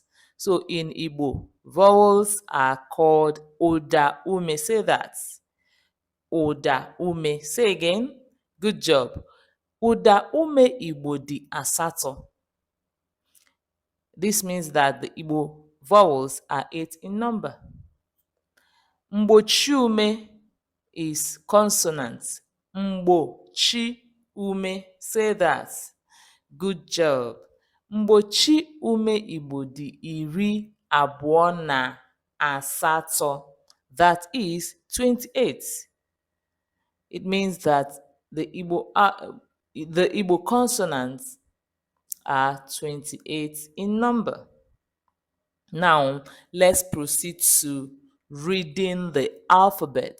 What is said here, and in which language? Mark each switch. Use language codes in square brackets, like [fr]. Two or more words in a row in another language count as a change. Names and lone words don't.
[en] So in Igbo, vowels are called [ig] Oda Ume. [en] Say that. [ig] Oda Ume. [en] Say again. [ig] Good job. Oda Ume Igbo di asato. [en] This means that the Igbo vowels are 8 in number. [ig] Mgbochi ume [en] is consonants. [ig] Mgbochi ume. [en] Say that. Good job. [ig] Mgbochi ume Igbo dị iri abụọ na asatọ. [en] That is 28. It means that the Igbo consonants are 28 in number. Now, let's proceed to reading the alphabet.